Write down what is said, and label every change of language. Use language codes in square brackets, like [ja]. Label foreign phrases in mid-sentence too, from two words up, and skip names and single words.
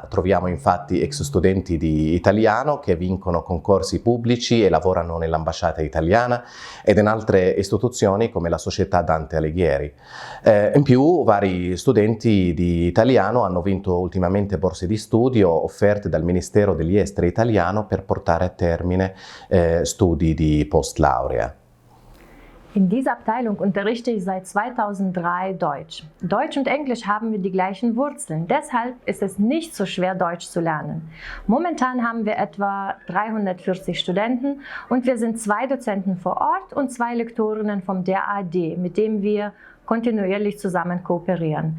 [it] Troviamo infatti ex studenti di italiano che vincono concorsi pubblici e lavorano nell'ambasciata italiana ed in altre istituzioni come la Società Dante Alighieri. In più, vari studenti di italiano hanno vinto ultimamente borse di studio offerte dal Ministero degli Esteri italiano per portare a termine studi di post-laurea. [de] In dieser Abteilung unterrichte ich seit 2003 Deutsch. Deutsch und Englisch haben wir die gleichen Wurzeln. Deshalb ist es nicht so schwer, Deutsch zu lernen. Momentan haben wir etwa 340 Studenten und wir sind 2 Dozenten vor Ort und 2 Lektorinnen vom DAAD, mit dem wir kontinuierlich zusammen kooperieren.